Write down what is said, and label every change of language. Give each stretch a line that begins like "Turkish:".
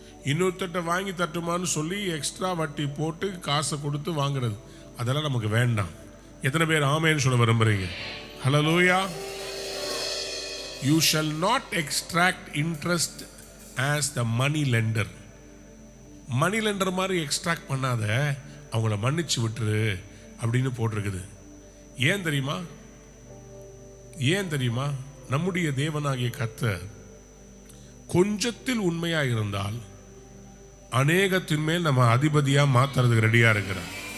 Tamil: இன்னொருத்தட்ட வாங்கி தரட்டுமான்னு சொல்லி எக்ஸ்ட்ரா வட்டி போட்டு காசை கொடுத்து வாங்குறது, அதெல்லாம் நமக்கு வேண்டாம். எத்தனை பேர் ஆமேன்னு சொல்ல விரும்புறீங்க? ஹல்லேலூயா.
English: You shall not extract interest as the money lender.
Tamil: Money lender மாதிரி எக்ஸ்ட்ராக்ட் பண்ணாத, அவங்கள மன்னிச்சு விட்டுரு அப்படின்னு போட்டிருக்குது. ஏன் தெரியுமா? ஏன் தெரியுமா? நம்முடைய தேவனாகிய கர்த்தர் கொஞ்சத்தில் உண்மையா இருந்தால் அநேகத்தின் மேல் நம்ம அதிபதியா மாத்துறதுக்கு ரெடியா இருக்கிறார்.